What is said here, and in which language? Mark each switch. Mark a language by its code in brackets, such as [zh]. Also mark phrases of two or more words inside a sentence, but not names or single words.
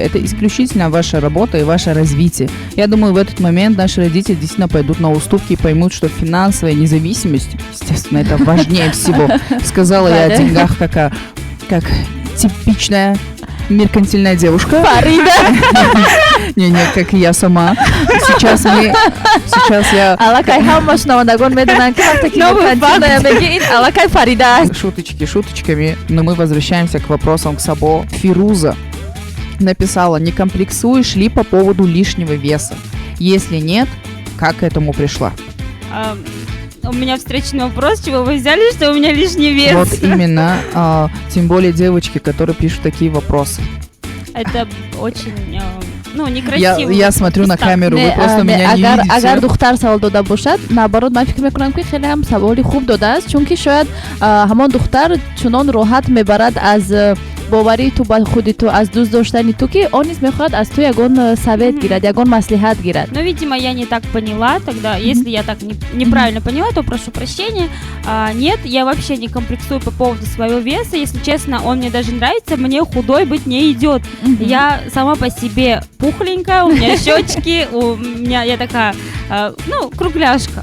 [ru] Это исключительно ваша работа и ваше развитие. Я думаю, в этот момент наши родители действительно пойдут на уступки и поймут, что финансовая независимость, естественно, это важнее всего. Сказала я о деньгах как типичная меркантильная девушка. Фарида. Не, как и я сама. Сейчас я... [tg] Алакай хамаш навандагон медунан ки вақте ки меркантилная мегин алакай Фарида. [ru] Шуточки шуточками, но мы возвращаемся к вопросам к Сабо. Фируза написала: не комплексуешь ли по поводу лишнего веса? Если нет, как к этому пришла? У меня встречный вопрос, чего вы взяли, что у меня лишний вес? Вот именно, тем более девочки, которые пишут такие вопросы. Это очень, некрасиво. Я смотрю на камеру, вы просто меня не [tg] агар [ru] видите. [tg] духтар савол дода бошад, наоборот, ман фикр мекунам ки хеле ҳам саволи хуб додааст, чунки шояд ҳамон духтар чунон роҳат мебарад аз боварии ту ба худи ту, аз дӯст доштани ту, ки он низ мехоҳад аз ту ягон совет гирад, ягон маслиҳат гирад. [ru] Ну, видимо, я не так поняла тогда. Если я так неправильно поняла, то прошу прощения. Нет, я вообще не комплексую по поводу своего веса. Если честно, он мне даже нравится, мне худой быть не идет. Я сама по себе пухленькая, у меня щечки, я такая, кругляшка.